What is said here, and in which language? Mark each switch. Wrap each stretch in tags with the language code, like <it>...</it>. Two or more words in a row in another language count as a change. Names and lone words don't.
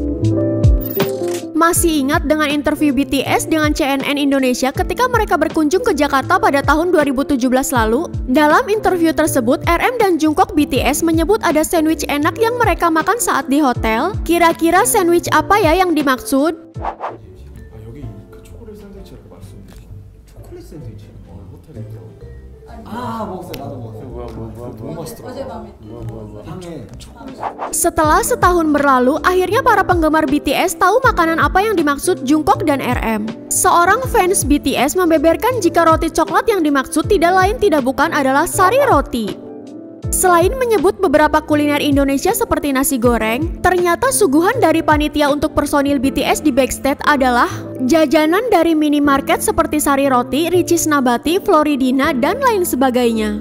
<id>Masih ingat dengan interview BTS dengan CNN Indonesia ketika mereka berkunjung ke Jakarta pada tahun 2017 lalu? Dalam interview tersebut, RM dan Jungkook BTS menyebut ada sandwich enak yang mereka makan saat di hotel. Kira-kira sandwich apa ya yang dimaksud?</id> <ko>여기 그 초콜릿 샌드위치라고 말씀드린 초콜릿 샌드위치 호텔에서 먹었어요. 나도 먹었어요. 뭐야 너무 맛있더라고. 향에 초콜릿.</ko> <id>Setelah setahun berlalu, akhirnya para penggemar BTS tahu makanan apa yang dimaksud Jungkook dan RM. Seorang fans BTS membeberkan jika roti coklat yang dimaksud tidak lain tidak bukan adalah sari roti. Selain menyebut beberapa kuliner Indonesia seperti nasi goreng, ternyata suguhan dari panitia untuk personil BTS di backstage adalah jajanan dari minimarket seperti Sari Roti, Ricis Nabati, Floridina, dan lain sebagainya.</id>